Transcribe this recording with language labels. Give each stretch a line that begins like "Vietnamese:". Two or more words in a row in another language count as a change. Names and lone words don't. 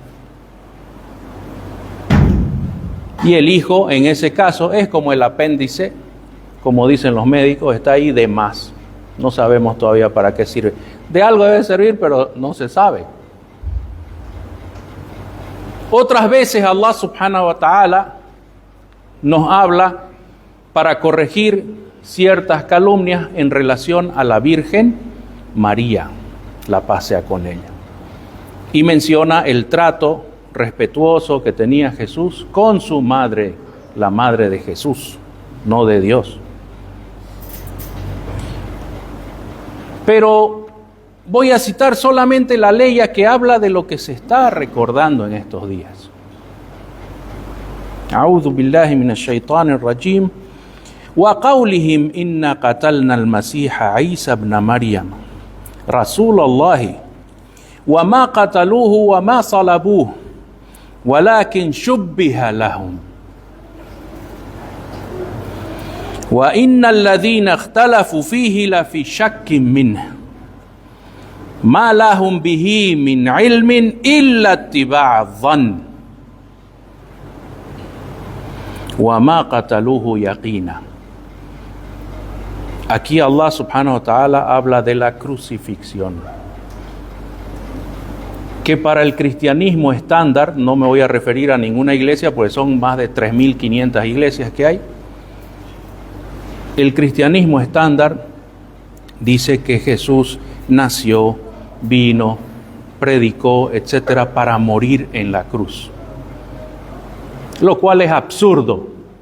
Spanish: Y el hijo, en ese caso, es como el apéndice, como dicen los médicos, está ahí de más. No sabemos todavía para qué sirve. De algo debe servir, pero no se sabe. Otras veces Allah
Arabic: سبحانه وتعالى
Spanish: nos habla para corregir ciertas calumnias en relación a la Virgen María, la paz sea con ella. Y menciona el trato respetuoso que tenía Jesús con su madre, la madre de Jesús, no de Dios. Pero voy a citar solamente la ley que habla de lo que se está recordando en estos días.
Arabic: أعوذ بالله من الشيطان الرجيم. وقولهم إنا قتلنا المسيح عيسى ابن مريم رسول الله وما قتلوه وما صلبوه ولكن شبه لهم وإن الذين اختلفوا فيه لفي شك منه ما لهم به من علم إلا اتباع الظن وما قتلوه يقينا.
Spanish: Aquí Allah
Arabic: سبحانه وتعالى
Spanish: habla de la crucifixión, que para el cristianismo estándar, no me voy a referir a ninguna iglesia, porque son más de 3.500 iglesias que hay. El cristianismo estándar dice que Jesús nació, vino, predicó, etcétera, para morir en la cruz, lo cual es absurdo.